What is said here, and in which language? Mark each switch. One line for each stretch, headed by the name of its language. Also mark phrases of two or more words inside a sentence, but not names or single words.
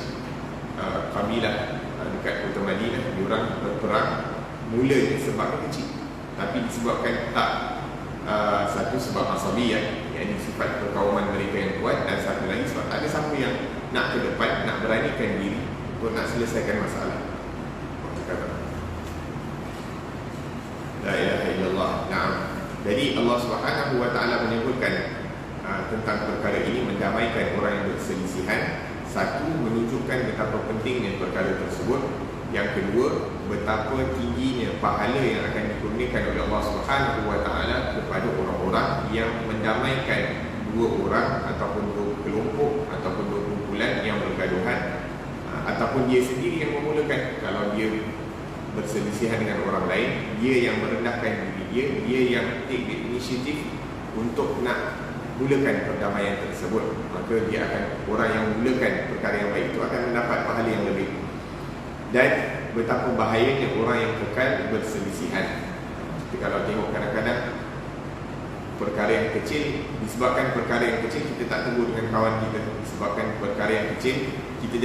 Malay: Kabilah dekat kota Madinah, diorang berperang mulanya sebab kecil, tapi disebabkan tak satu sebab asabiyah, iaitu sifat perkauman mereka yang kuat, dan satu lagi sebab tak ada siapa yang nak ke depan, nak beranikan diri untuk nak selesaikan masalah.
Arabic: لا إله إلا الله. نعم.
Malay: Jadi
Arabic: الله سبحانه وتعالى
Malay: menyebutkan tentang perkara ini, mendamaikan orang yang berselisihan. Satu, menunjukkan betapa pentingnya perkara tersebut. Yang kedua, betapa tingginya pahala yang akan dikurniakan oleh
Arabic: الله سبحانه وتعالى
Malay: kepada orang-orang yang mendamaikan 2 orang ataupun 2 kelompok ataupun 2 kumpulan yang bergaduhan, ataupun dia sendiri yang memulakan. Kalau dia berselisihan dengan orang lain, dia yang merendahkan diri dia yang
English: take the initiative
Malay: untuk nak mulakan perdamaian tersebut, maka dia akan, orang yang mulakan perkara yang baik itu akan mendapat pahala yang lebih. Dan betapa bahayanya orang yang kekal berselisihan. Jadi kalau tengok kadang-kadang perkara yang kecil, disebabkan perkara yang kecil kita tak tegur dengan kawan kita, disebabkan perkara yang kecil kita jadi